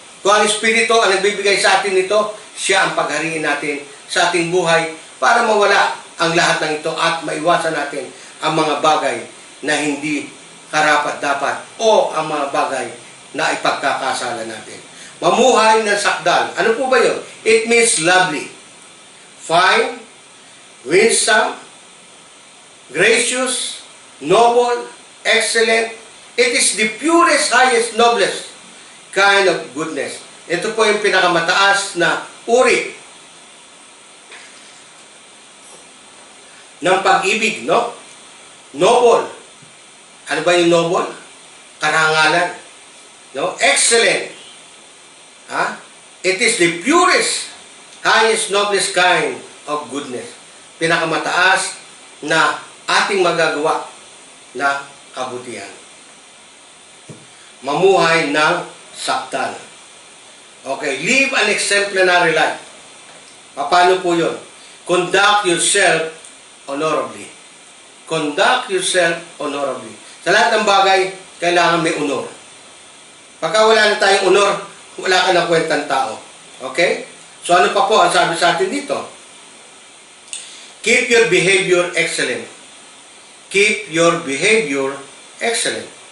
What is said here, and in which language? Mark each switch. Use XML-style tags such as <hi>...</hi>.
<tl>Kung ang Espiritu ang nagbibigay sa atin nito, siya ang paghariin natin sa ating buhay para mawala ang lahat ng ito at maiwasan natin ang mga bagay na hindi karapat-dapat o ang mga bagay na ipagkakasala natin. Mamuhay ng sakdal. Ano po ba yun?</tl> <en>It means lovely, fine, winsome, gracious, noble, excellent. It is the purest, highest, noblest kind of goodness.</en> <tl>Ito po yung pinakamataas na uri ng pag-ibig, no? Noble. Ano ba yung noble? Karangalan. No? Excellent.</tl> <en>It is the purest, highest, noblest kind of goodness.</en> <tl>Pinakamataas na ating magagawa na kabutihan. Mamuhay ng sakdal. Okay,</tl> <en>live an exemplary life.</en> <tl>Paano po yun?</tl> <en>Conduct yourself honorably. Conduct yourself honorably.</en> <tl>Sa lahat ng bagay, kailangan may honor. Pagka wala na tayong honor, wala ka ng kwentang tao. Okay? So ano pa po ang sabi sa atin dito?</tl> <en>Keep your behavior excellent. Keep your behavior excellent.</en>